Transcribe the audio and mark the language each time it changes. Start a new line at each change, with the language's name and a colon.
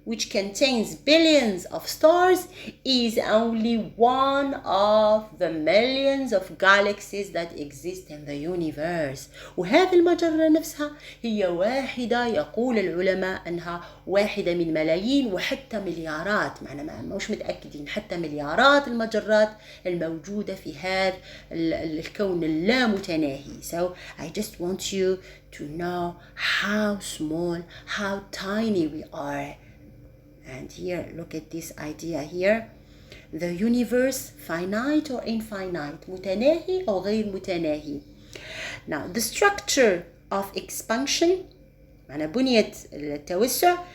English: which contains billions of stars, is only one of the millions of galaxies that exist in the universe.
Arabic: وهذه المجرة نفسها هي واحدة، يقول العلماء أنها واحدة من ملايين وحتى مليارات، معنا مش متأكدين، حتى مليارات المجرات الموجودة في هذا الكون اللامتناهي.
English: So I just want you to know how small, how tiny we are. And here, look at this idea here. The universe, finite or infinite,
Arabic: متناهي أو غير متناهي.
English: Now, the structure of expansion,
Arabic: معنى بنية التوسع.